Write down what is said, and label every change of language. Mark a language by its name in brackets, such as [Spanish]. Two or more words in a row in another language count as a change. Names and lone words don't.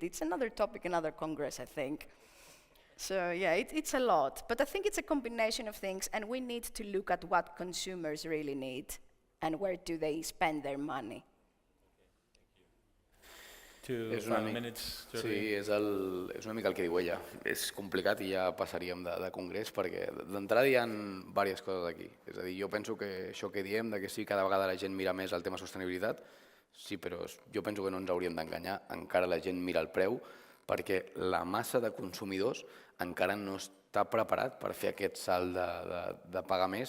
[English] It's another topic, another Congress, I think. So yeah, it's a lot, but I think it's a combination of things, and we need to look at what consumers really need and where do they spend their money. 2 final minutes, Jordi. [Catalan] Sí, és una mica el que diu ella. És complicat i ja passaríem de congrés, perquè d'entrada hi ha diverses coses aquí. És a dir, jo penso que això que diem, que sí, cada vegada la gent mira més el tema sostenibilitat, sí, però jo penso que no ens hauríem d'enganyar, encara la gent mira el preu, perquè la massa de consumidors encara no està preparat per fer aquest salt de pagar més.